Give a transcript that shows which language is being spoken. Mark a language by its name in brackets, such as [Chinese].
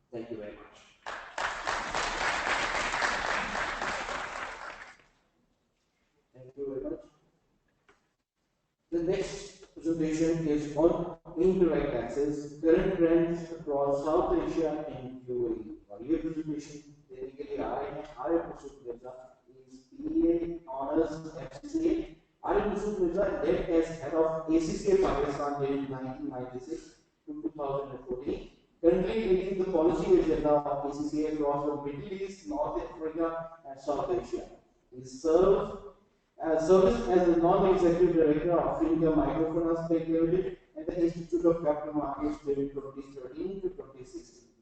[English] Thank you very much. Thank you very much. The next presentation is on indirect taxes, current trends across South Asia and UAE. [Hindi] और ये presentation देने के लिए आ रहे हैं Arif Masood Mirza, [English] is BA Honors FCA. Arif Masud Mirza led as as head of ACCA Pakistan in 1996 to 2014. Currently leading the policy agenda of ACCA across the Middle East, North Africa, and South Asia. He served as the non-executive director of India Microfinance Bank Limited and the Institute of Capital Markets during 2013 to 2016.